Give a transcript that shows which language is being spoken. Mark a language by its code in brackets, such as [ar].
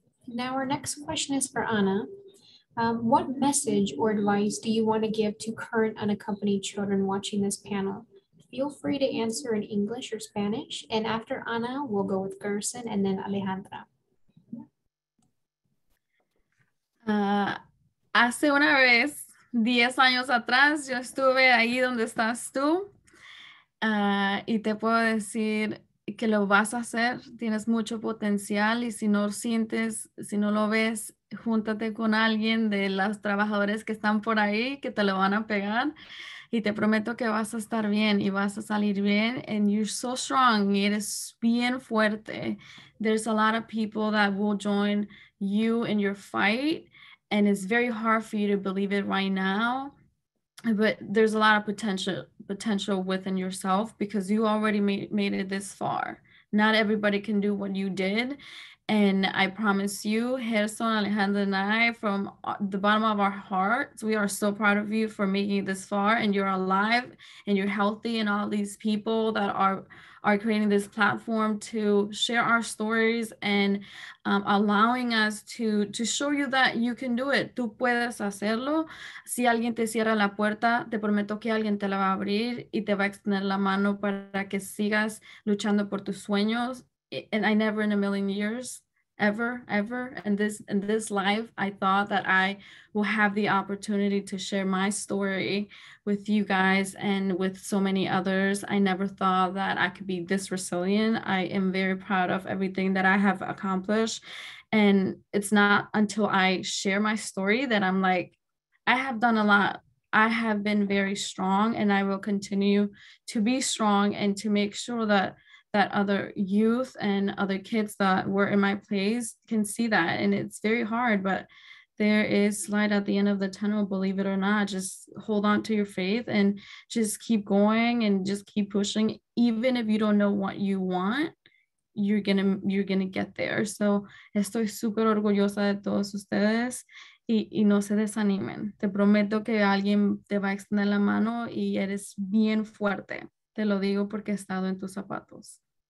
[en] Now our next question is for Anna. What message or advice do you want to give to current unaccompanied children watching this panel? Feel free to answer in English or Spanish. And after Anna, we'll go with Gerson and then Alejandra. [es] Hace una vez, 10 años atrás, yo estuve ahí donde estás tú, y te puedo decir que lo vas a hacer, tienes mucho potencial, y si no lo ves júntate con alguien de los trabajadores que están por ahí que te lo van a pegar y te prometo que vas a estar bien y vas a salir bien. [en] And you're so strong. [es] Y eres bien fuerte. [en] There's a lot of people that will join you in your fight, and it's very hard for you to believe it right now. But there's a lot of potential within yourself because you already made it this far. Not everybody can do what you did. And I promise you, Gerson, Alejandra, and I, from the bottom of our hearts, we are so proud of you for making it this far, and you're alive and you're healthy, and all these people that are creating this platform to share our stories and allowing us to show you that you can do it. [es] Tú puedes hacerlo. Si alguien te cierra la puerta, te prometo que alguien te la va a abrir y te va a extender la mano para que sigas luchando por tus sueños. [en] And I never in a million years, ever, in this life, I thought that I will have the opportunity to share my story with you guys and with so many others. I never thought that I could be this resilient. I am very proud of everything that I have accomplished. And it's not until I share my story that I'm like, I have done a lot. I have been very strong, and I will continue to be strong and to make sure that other youth and other kids that were in my place can see that. And it's very hard, but there is light at the end of the tunnel, believe it or not. Just hold on to your faith and just keep going and just keep pushing. Even if you don't know what you want, you're gonna get there. [es] So estoy súper orgullosa de todos ustedes y no se desanimen. Te prometo que alguien te va a extender la mano y eres bien fuerte. Te lo digo porque he estado en tus zapatos.